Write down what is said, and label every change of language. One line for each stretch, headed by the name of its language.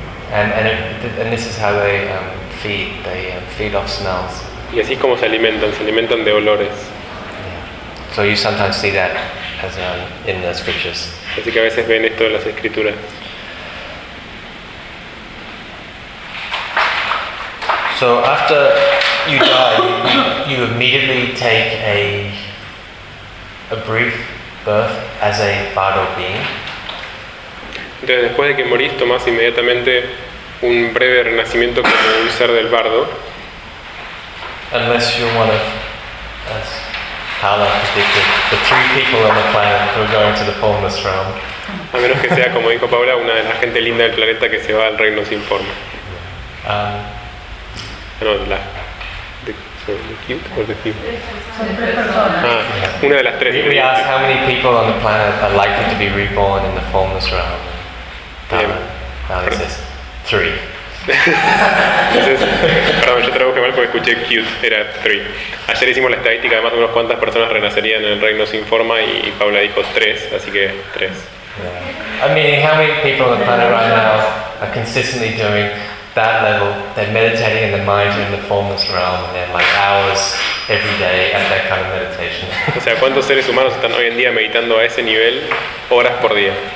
English: And this is how they feed off smells.
Spanish: Y así es como se alimentan de olores.
English: Yeah. So you sometimes see that as in the scriptures.
Spanish: Así que a veces ven esto en las escrituras.
English: So after you die, you immediately take a brief birth as a bardo being.
Spanish: Entonces después de que morís, tomás inmediatamente un breve renacimiento como un ser del bardo.
English: Unless you're one of, as Paula predicted, the three people on the planet who are going to the formless realm.
Spanish: A menos que sea como dijo Paula, una de la gente linda del planeta que se va al reino sin forma. no, la de,
English: so, the cute or the few?
Spanish: Ah, una de las tres.
English: We ask how many people on the planet are likely to be reborn in the formless realm. Now this is three.
Spanish: Perdón, yo traduje mal porque escuché cute, era three. Ayer hicimos la estadística, además de unos cuantas personas renacerían en el reino sin forma y Paula dijo tres, así que tres.
English: Yeah. I mean, how many people on the planet right now are consistently doing that level? They're meditating in the mind in the formless realm, and they're like hours every day at that kind of meditation.
Spanish: O sea, ¿cuántos seres humanos están hoy en día meditando a ese nivel, horas por día?